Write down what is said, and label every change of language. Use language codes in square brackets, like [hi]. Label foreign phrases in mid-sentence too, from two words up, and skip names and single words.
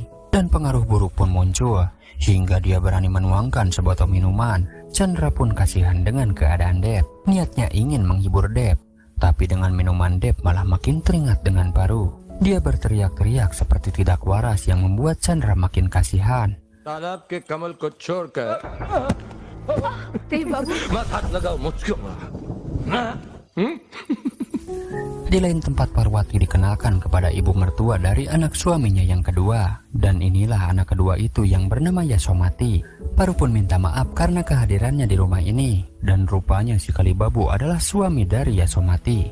[id] Dan pengaruh buruk pun muncul. Hingga dia berani menuangkan sebotol minuman. Chandra pun kasihan dengan keadaan Dep. Niatnya ingin menghibur Dep. Tapi dengan minuman Dep malah makin teringat dengan Paru. Dia berteriak-teriak seperti tidak waras yang membuat Chandra makin kasihan. [hi] तालाब के कमल को छोड़कर देव बाबू मत हाथ लगाओ मुझको [id] Di lain tempat Parwati dikenalkan kepada ibu mertua dari anak suaminya yang kedua. Dan inilah anak kedua itu yang bernama Yasomati. Paru pun minta maaf karena kehadirannya di rumah ini. Dan rupanya si Kalibabu adalah suami dari Yasomati.